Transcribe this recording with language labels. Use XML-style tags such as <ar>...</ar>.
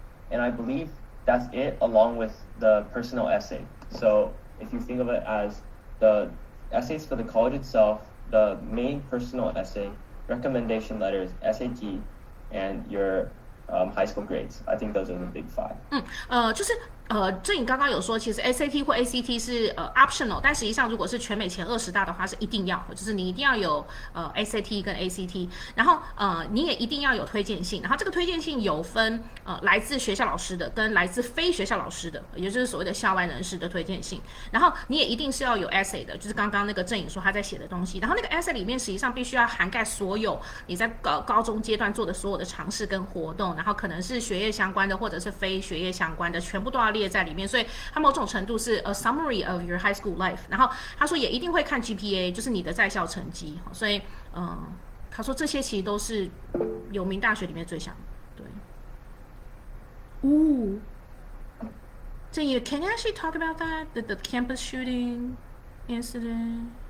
<en>And I believe that's it, along with the personal essay. So if you think of it as the essays for the college itself, the main personal essay, recommendation letters, SAT, and your high school grades. I think those are the big 5.</en> <zh>就是这你刚刚有说，其实 SAT 或 ACT 是optional，但实际上如果是全美前20大的话是一定要，就是你一定要有SAT 跟 ACT，然后你也一定要有推荐信，然后这个推荐信有分来自学校老师的跟来自非学校老师的，也就是所谓的校外人士的推荐信，然后你也一定是要有 essay 的，就是刚刚那个郑颖说他在写的东西，然后那个 essay 里面实际上必须要涵盖所有你在高中阶段做的所有的尝试跟活动，然后可能是学业相关的或者是非学业相关的，全部都要列在里面，所以它某种程度是</zh> <en>a summary of your high school life。</en> <zh>然后他说也一定会看 GPA， 就是你的在校成绩，所以他说这些其实都是有名大学里面最想对。 Ooh.</zh> <en>So can you actually talk about that? The campus shooting incident?</en>